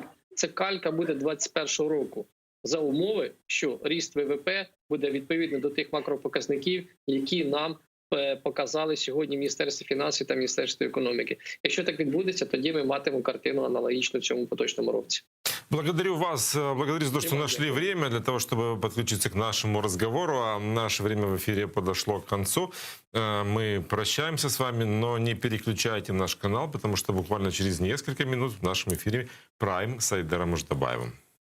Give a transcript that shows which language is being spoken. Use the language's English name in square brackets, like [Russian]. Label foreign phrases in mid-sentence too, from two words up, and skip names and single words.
[Ukrainian] Це калька буде 2021 року. За умови, що ріст ВВП буде відповідно до тих макропоказників, які нам показали сьогодні Міністерство фінансів та Міністерство економіки. Якщо так відбудеться, тоді ми матимемо картину аналогічну цьому поточному році. [Russian] Благодарю вас, благодарю за то, что нашли время для того, чтобы подключиться к нашему разговору. А наше время в эфире подошло к концу. Мы прощаемся с вами, но не переключайте наш канал, потому что буквально через несколько минут в нашем эфире «Прайм» с Айдаром Муждабаевым.